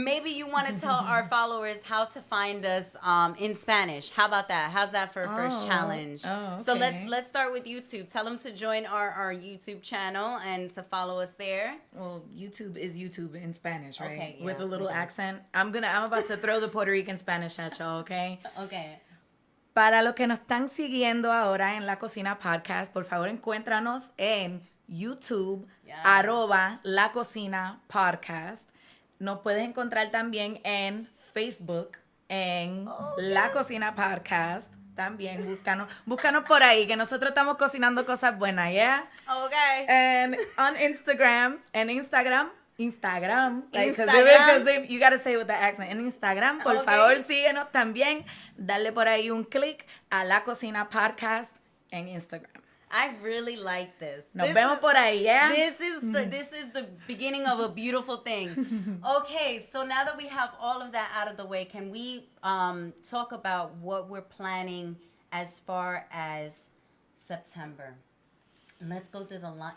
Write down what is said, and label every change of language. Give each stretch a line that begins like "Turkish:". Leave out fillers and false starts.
English: maybe you want to tell our followers how to find us in Spanish. How about that? How's that for a first challenge? Oh, okay. So let's start with YouTube. Tell them to join our YouTube channel and to follow us there. Well, YouTube is YouTube in Spanish, right? Okay, yeah, with a little okay. accent. I'm about to throw the Puerto Rican Spanish at y'all, okay? Okay.
Spanish: Para los que nos están siguiendo ahora en La Cocina Podcast, por favor encuéntranos en YouTube, @La Cocina Podcast. Nos puedes encontrar también en Facebook, en La Cocina Podcast. También búscanos por ahí, que nosotros estamos cocinando cosas buenas, ¿yeah?
English: Okay. And on Instagram, like, 'cause you gotta say it with the accent.
Spanish: En Instagram, por favor, síguenos también. Dale por ahí un clic a La Cocina Podcast en Instagram.
English: I really like this.
Spanish: Nos vemos por ahí, yeah?
English: This is the beginning of a beautiful thing. Okay, so now that we have all of that out of the way, can we talk about what we're planning as far as September? Let's go through the line.